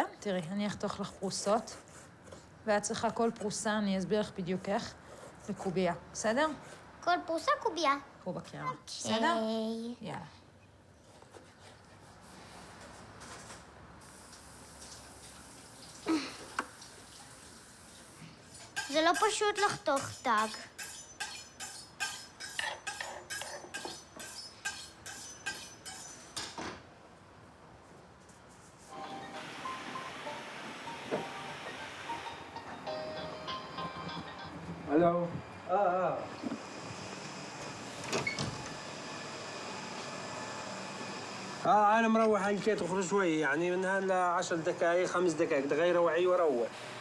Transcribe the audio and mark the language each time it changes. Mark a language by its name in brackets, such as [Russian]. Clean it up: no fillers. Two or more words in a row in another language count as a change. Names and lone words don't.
[Hebrew] תראי, אני אחתוך לך פרוסות. ואת צריכה כל פרוסה, אני אסביר לך בדיוק איך, לקובייה. בסדר? כל פרוסה קובייה. פה בקערה. בסדר? יאללה. זה לא פשוט לחתוך דג. [Arabic] الو انا مروح على البيت اخرج شوي يعني من هلا 10 دقائق 5 دقائق دغير روعي واروح